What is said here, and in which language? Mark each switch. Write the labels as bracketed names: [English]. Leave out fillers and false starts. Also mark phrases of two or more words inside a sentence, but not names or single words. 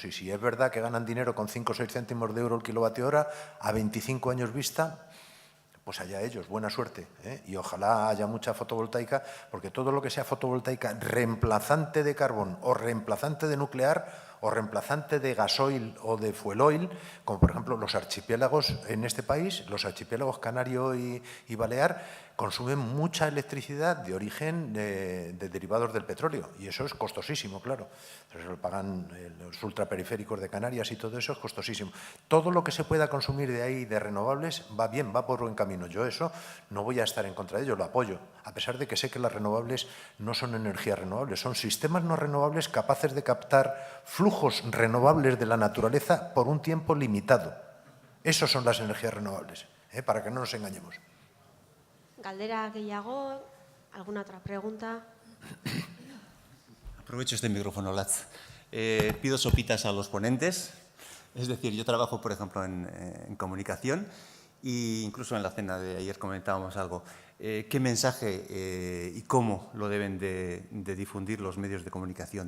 [Spanish] Y si es verdad que ganan dinero con 5 o 6 céntimos de euro el kilovatio hora, a 25 años vista, pues allá ellos, buena suerte, ¿eh? Y ojalá haya mucha fotovoltaica, porque todo lo que sea fotovoltaica reemplazante de carbón o reemplazante de nuclear o reemplazante de gasoil o de fuel oil, como por ejemplo los archipiélagos en este país, los archipiélagos Canario y Balear, consumen mucha electricidad de origen de derivados del petróleo, y eso es costosísimo, claro. Entonces lo pagan los ultraperiféricos de Canarias y todo eso es costosísimo. Todo lo que se pueda consumir de ahí de renovables va bien, va por buen camino. Yo eso no voy a estar en contra de ello, lo apoyo, a pesar de que sé que las renovables no son energías renovables, son sistemas no renovables capaces de captar flujos renovables de la naturaleza por un tiempo limitado. Esos son las energías renovables, para que no nos engañemos. [Basque] Galdera gehiago, [Spanish] ¿alguna otra pregunta? Aprovecho este micrófono, Latz. Pido sopitas a los ponentes. Es decir, yo trabajo, por ejemplo, en comunicación e incluso en la cena de ayer comentábamos algo. ¿Qué mensaje y cómo lo deben de difundir los medios de comunicación?